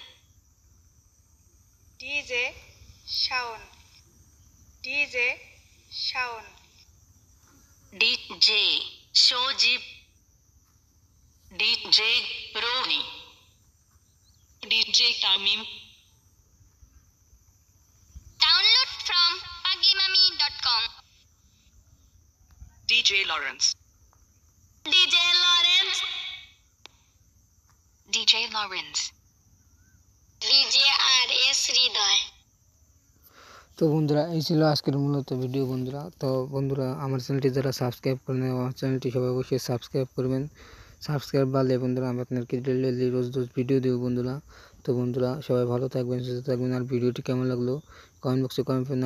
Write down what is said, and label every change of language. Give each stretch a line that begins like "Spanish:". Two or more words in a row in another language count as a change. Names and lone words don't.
Bangla: डीजे शाउन, डीजे शाउन, डीजे शोजीब, डीजे रोनी, डीजे तामीम।
English: Download from pagimami.com. DJ Lawrence, DJ Lawrence, DJ Lawrence, DJ RS হৃদয়।
Bangla: তো বন্ধুরা, এই ছিল আজকের মূলত ভিডিও বন্ধুরা। তো বন্ধুরা, আমার চ্যানেলটি যারা সাবস্ক্রাইব করেন আমার চ্যানেলটি সবাই অবশ্যই সাবস্ক্রাইব করবেন। সাবস্ক্রাইব বাড়লে বন্ধুরা আমি আপনাদেরকে ডেইলি রোজ ভিডিও দেবো বন্ধুরা। তো বন্ধুরা, সবাই ভালো থাকবেন, সুস্থ থাকবেন। আর ভিডিওটি কেমন লাগলো কমেন্ট বক্সে কমেন্ট করবেন।